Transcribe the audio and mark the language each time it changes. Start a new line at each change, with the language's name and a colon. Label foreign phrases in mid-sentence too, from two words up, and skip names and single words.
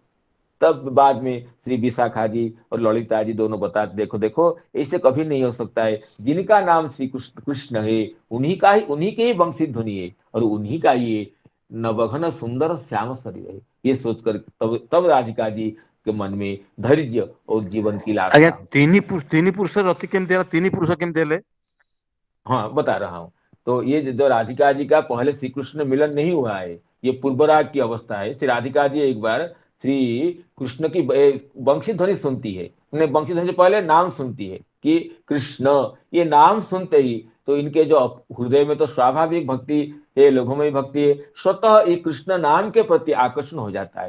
Hindi: तब बाद में श्री विशाखा जी और ललिता जी दोनों बताते, देखो देखो ऐसे कभी नहीं हो सकता है, जिनका नाम श्री कृष्ण कृष्ण है, उन्हीं के ही वंशी ध्वनि है, और उन्हीं का ये नवघन सुंदर श्याम शरीर है। ये सोचकर तब तब राधिका जी के मन में धैर्य और जीवन की
Odia: ଆଜ୍ଞା
Hindi: लालसा होती है।
Odia: ତିନି ପୁରୁଷ ରତି କେମିତି ହେଲା ତିନି ପୁରୁଷ କେମିତି ହେଲେ?
Hindi: हाँ, बता रहा हूँ। तो ये जो राधिका जी का पहले श्री कृष्ण मिलन नहीं हुआ है, ये पूर्वराग की अवस्था है। श्री राधिका जी एक बार श्री कृष्ण की वंशी ध्वनि सुनती है, उन्हें वंशी ध्वनि से पहले नाम सुनती है कि कृष्ण। ये नाम सुनते ही तो इनके जो हृदय में तो स्वाभाविक भक्ति है, लोभमयी भक्ति है, स्वतः ये कृष्ण नाम के प्रति आकर्षण हो जाता है।